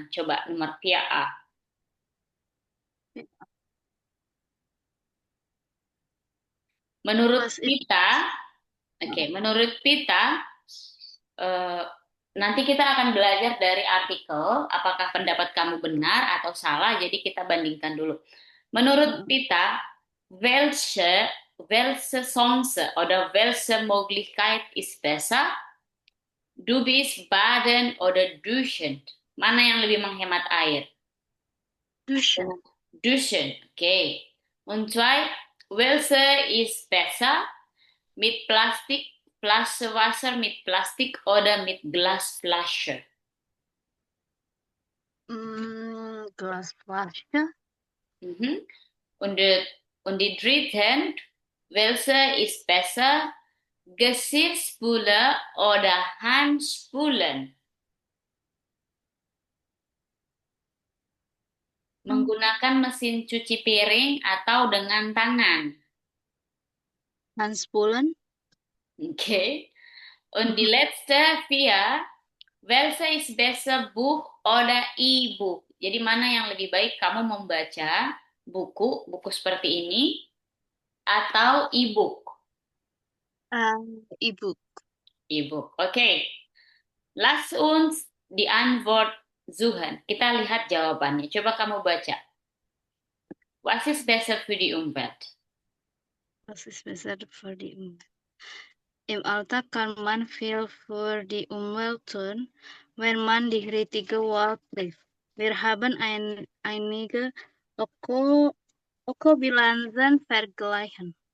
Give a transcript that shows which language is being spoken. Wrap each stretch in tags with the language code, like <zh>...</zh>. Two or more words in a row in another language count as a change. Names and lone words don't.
<id>Coba nomor via A. Menurut</id> <en>Was it?</en> <id>kita, oke, menurut kita eh, nanti kita akan belajar dari artikel apakah pendapat kamu benar atau salah. Jadi kita bandingkan dulu. Menurut kita,</id> <de>welche Chance oder welche Möglichkeit ist besser? Du bist baden oder duschen?</de> <id>Mana yang lebih menghemat air?</id> <de>Duschen. Duschen, okay. Und zwei, welche ist besser? Mit Plastik, Flasche Wasser mit Plastik oder mit Glasflasche? Glasflasche. Mhm. Und die dritten, welche ist besser? Geschirrspüler oder Handspülen?</de> <id>Menggunakan mesin cuci piring atau dengan tangan?</id> <de>Handspülen. Okay. Und die letzte vier, welche ist besser, Buch oder E-Book?</de> <id>Jadi mana yang lebih baik kamu membaca buku seperti ini atau e-book? E-book. E-book. Oke.</id> <de>Lass uns die Antwort suchen.</de> <id>Kita lihat jawabannya. Coba kamu baca.</id> <de>Was ist besser für die Umwelt? Was ist besser für die Umwelt? Im Alltag kann man viel für die Umwelt tun, wenn man die richtige Wahl trifft. Wir haben einige Ökobilanzen vergleichen.</de>